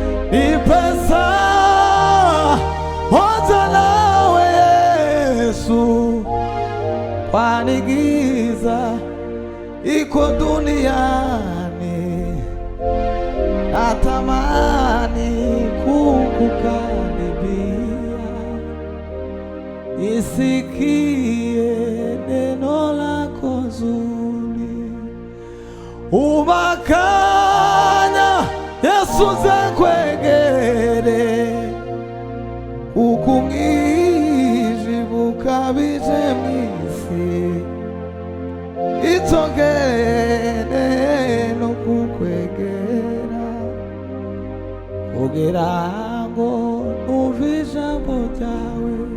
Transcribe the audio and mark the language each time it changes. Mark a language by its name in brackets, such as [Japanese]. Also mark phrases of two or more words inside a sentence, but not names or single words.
[Swahili] Nipe saa moja nawe Yesu, kwani giza iko duniani, natamani kukukaribia. Nisikie neno lako zuri. [Kinyarwanda] Umakanya Yesu nze nkwegere, kuko umwijima ukabije mu isi. Icyo nkeneye ni ukukwegera, kugira ngo numve ijambo ryawe.